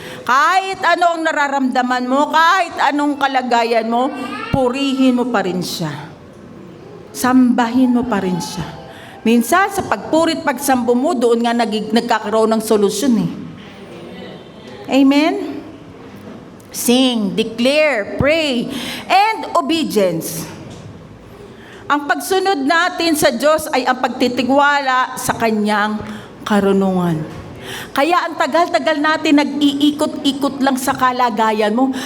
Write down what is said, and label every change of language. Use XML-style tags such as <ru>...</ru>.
<tl>Kahit ano ang nararamdaman mo, kahit anong kalagayan mo, purihin mo pa rin siya. Sambahin mo pa rin siya. Minsan, sa pagpurit, pagsambo mo, doon nga nagkakaroon ng solusyon eh. Amen?</tl> <en>Sing, declare, pray, and obedience.</en> <tl>Ang pagsunod natin sa Diyos ay ang pagtitiwala sa Kanyang karunungan. Kaya ang tagal-tagal natin nag-iikot-ikot lang sa kalagayan mo.</tl>